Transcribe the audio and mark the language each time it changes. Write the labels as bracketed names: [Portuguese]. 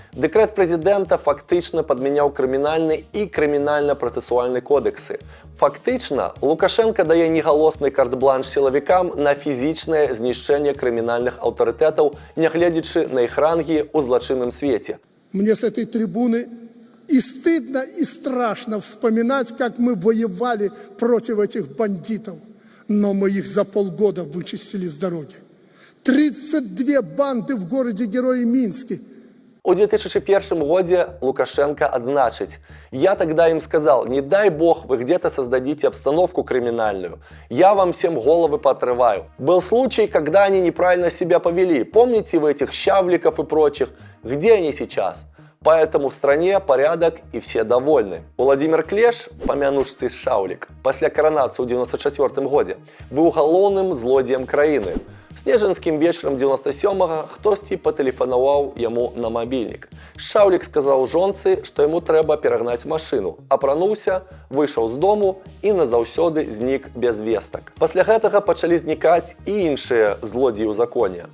[Belarusian] Дэкрэт прэзідэнта фактычна падмяняў крымінальны і крымінальна-працэсуальны кодексы. Фактычна, Лукашенка дае негалосны карт-бланш сілавікам на фізічнае знішчэнне крымінальных аўтарытэтаў, нягледзячы на іх рангі ў злачынным свеце. [Russian] Мне с этой трибуны и стыдно, и страшно вспоминать, как мы воевали против этих бандитов. Но мы их за полгода вычистили с дороги. 32 банды в городе-герое Минске. [Belarusian] У 2001 годзе Лукашенко адзначыць: [Russian] «Я тогда им сказал, не дай бог вы где-то создадите обстановку криминальную. Я вам всем головы поотрываю. Был случай, когда они неправильно себя повели. Помните вы этих щавликов и прочих? Где они сейчас? Поэтому в стране порядок и все довольны». Владимир Клеш, помянувший Шаулик, после коронации в 1994 году, был [Belarusian] галоўным злодзеем краіны. Снежанскім вечарам 97-го хтосьці патэлефанаваў яму на мабільнік. Шаулік сказаў жонцы, што яму трэба перагнаць машыну, апрануўся, выйшаў з дому і назаўсёды знік без вестак. Пасля гэтага пачалі знікаць і іншыя злодзеі ў законе.